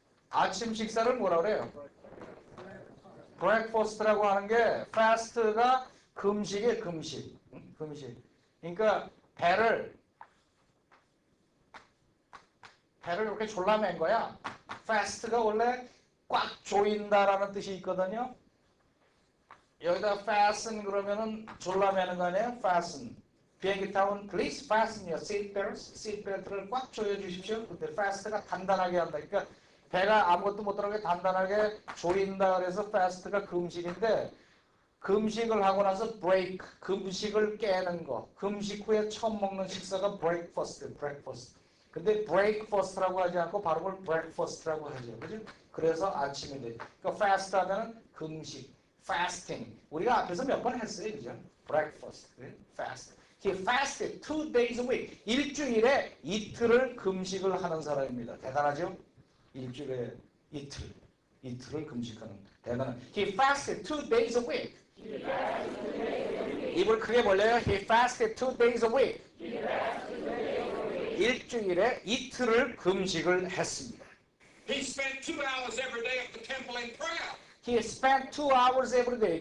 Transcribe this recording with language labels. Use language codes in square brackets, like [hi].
[ko] 아침 식사를 뭐라 그래요? breakfast라고 하는 게 fast가 금식이에요. 금식. 금식. 그러니까 배를 이렇게 졸라맨 거야. fast가 원래 꽉 조인다라는 뜻이 있거든요. 여기다 fasten 그러면은 졸라매는 거 아니에요? fasten. 비행기 타면 [en] please fasten your seatbelts. [ko] seatbelt를 꽉 조여 주십시오. 근데 fast가 단단하게 한다. 그러니까 배가 아무것도 못 들어가게 단단하게 조인다 그래서 fast가 금식인데 금식을 하고 나서 break, 금식을 깨는 거. 금식 후에 처음 먹는 식사가 breakfast. 근데 breakfast라고 하지 않고 발음을 breakfast라고 하죠. 그죠? 그래서 아침이 돼. 그러니까 fast 하면 금식, fasting. 우리가 앞에서 몇 번 했어요. 그죠? [en] breakfast, fast. He fasted 2 days a week. [ko] 일주일에 이틀을 금식을 하는 사람입니다. 대단하죠? 일주일에 이틀을 금식하는 대단한. [en] He fasted 2 days a week. [ko] 입을 크게 벌려요. [en] He fasted 2 days a week. [ko] 일주일에 이틀을 금식을 했습니다. [en] He spent 2 hours every day at the temple in prayer. He spent 2 hours every day.